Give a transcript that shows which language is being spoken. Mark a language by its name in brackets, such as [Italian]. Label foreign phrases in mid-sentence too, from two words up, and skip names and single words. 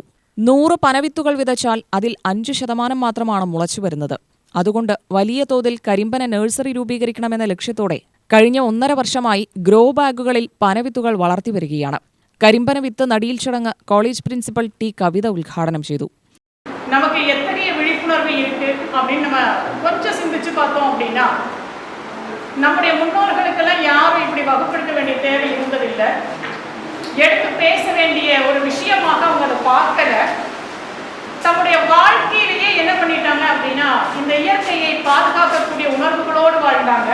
[Malayalam] 100 പനവിത്തുകൾ വിതച്ചാൽ അതിൽ 5% മാത്രമാണ് മുളച്ചുവരുന്നത്. അതുകൊണ്ട് വലിയ തോതിൽ കരിമ്പന നഴ്സറി രൂപീകരിക്കണമെന്ന ലക്ഷ്യത്തോടെ കഴിഞ്ഞ 1.5 വർഷമായി ഗ്രോ ബാഗുകളിൽ പനവിത്തുകൾ വളർത്തിവരികയാണ്. കരിമ്പന വിത്ത് നടീൽ ചടങ്ങ് കോളേജ് പ്രിൻസിപ്പൽ ടി കവിത ഉദ്ഘാടനം ചെയ്തു. [Tamil] நமக்கு எத்தகைய விழிப்புணர்வு இருக்கு அப்படின்னு நம்ம கொஞ்சம் சிந்திச்சு பார்த்தோம் அப்படின்னா நம்முடைய முன்னோர்களுக்கெல்லாம் யாரும் இப்படி வகுப்படுத்த வேண்டிய தேவை இருந்ததில்லை. எடுத்து பேச வேண்டிய ஒரு விஷயமாக அவங்க அதை பார்க்கல. தம்முடைய வாழ்க்கையிலேயே என்ன பண்ணிட்டாங்க அப்படின்னா இந்த இயற்கையை பாதுகாக்கக்கூடிய உணர்வுகளோடு வாழ்ந்தாங்க.